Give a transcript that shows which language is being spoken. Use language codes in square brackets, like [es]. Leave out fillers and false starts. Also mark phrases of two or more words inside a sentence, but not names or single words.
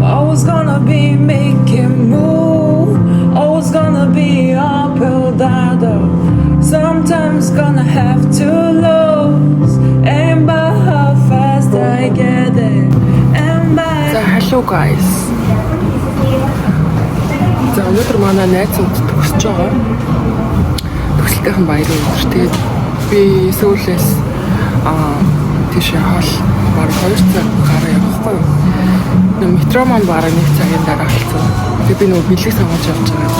[en] Always gonna be making move. Always gonna be uphill battle. Sometimes gonna have to lose. And by how fast I get there. And by So hello guys. [mn] За өнөөдөр манай найзууд төгсөж байгаа. Төгсөлтийн баярын өдөр. Тэгээд би сүүлээс тийшээ хоол бараг 2 цаг гараа явахгүй юу. Метро маань бараг 1 цагийн дараа болсон. Тэгээд би нөгөө бэлэг сонгож явж байгаа.